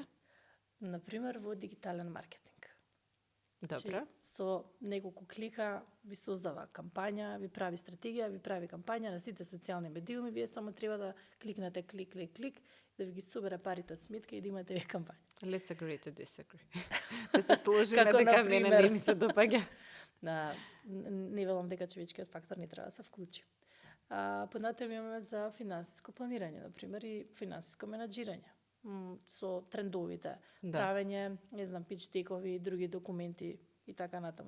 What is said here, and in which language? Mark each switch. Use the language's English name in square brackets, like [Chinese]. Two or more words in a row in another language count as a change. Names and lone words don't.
[Macedonian] Например, во дигитален маркетинг. Добро. Со неколку клика ви создава кампања, ви прави стратегија, ви прави кампања на сите социјални медиуми, вие само треба да кликнете клик, да ви ги собере парите од сметка и да имате вие кампања. [English] Let's agree to disagree. [Macedonian] Да се сложиме дека мене не ми се допаѓа. Не велам дека човечкиот фактор не треба да се вклучи. Понатаму имаме за финансиско планирање, например, и финансиско менаџирање. Со трендовите, правење, не знам, pitch декови, други документи и така натаму.